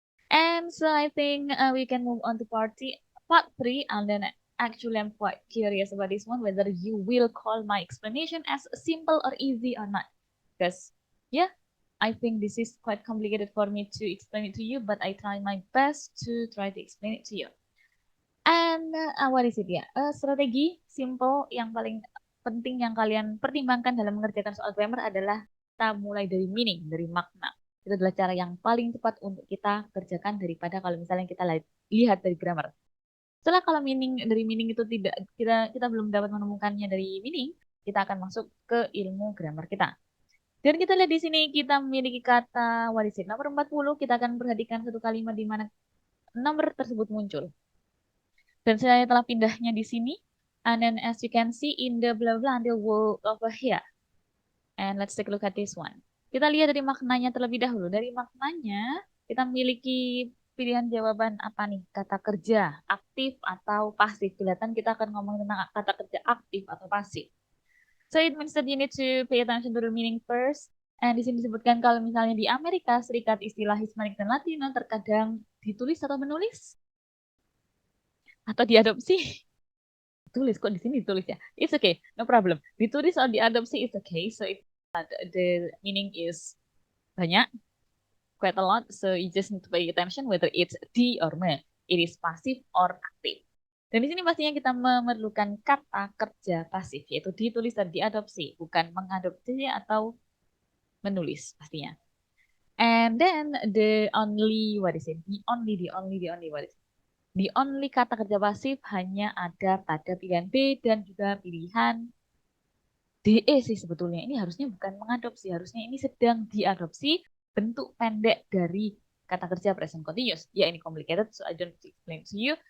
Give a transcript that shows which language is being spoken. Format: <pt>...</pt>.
<en>And so I think we can move on to part 3, and then actually I'm quite curious about this one, whether you will call my explanation as simple or easy or not. Because yeah, I think this is quite complicated for me to explain it to you, but I try my best to try to explain it to you. And what is it ya?</en> <id>Strategi simple yang paling penting yang kalian pertimbangkan dalam mengerjakan soal grammar adalah kita mulai dari meaning, dari makna. Itu adalah cara yang paling tepat untuk kita kerjakan daripada kalau misalnya kita lihat dari grammar. Setelah kalau dari meaning itu tidak kita belum dapat menemukannya dari meaning, kita akan masuk ke ilmu grammar kita. Dan kita lihat di sini kita memiliki kata</id> <en>what is it?</en> <id>Nomor 40 kita akan perhatikan satu kalimat di mana nomor tersebut muncul. Dan saya telah pindahnya di sini.</id> <en>And then as you can see in the blah blah until word over here. And let's take a look at this one.</en> <id>Kita lihat dari maknanya terlebih dahulu. Dari maknanya kita memiliki pilihan jawaban apa nih? Kata kerja, aktif atau pasif. Kelihatan kita akan ngomong tentang kata kerja aktif atau pasif.</id> <en>So it means that you need to pay attention to the meaning first.</en> <id>And di sini disebutkan kalau misalnya di Amerika Serikat istilah Hispanic dan Latino terkadang ditulis atau menulis atau diadopsi. Tulis kok di sini ditulis ya.</id> <en>It's okay, no problem.</en> <id>Ditulis atau diadopsi it's okay.</id> <en>So the meaning is banyak, quite a lot. So you just need to pay attention whether it's di or me. It is passive or active.</en> <id>Dan di sini pastinya kita memerlukan kata kerja pasif, yaitu ditulis dan diadopsi, bukan mengadopsi atau menulis pastinya.</id> <en>And then the only, what is it? The only, what is it? The only</en> <id>kata kerja pasif hanya ada pada pilihan B dan juga pilihan DE sih sebetulnya. Ini harusnya bukan mengadopsi, harusnya ini sedang diadopsi bentuk pendek dari kata kerja present continuous. Ya ini</id> <en>complicated, so I don't explain to you.</en>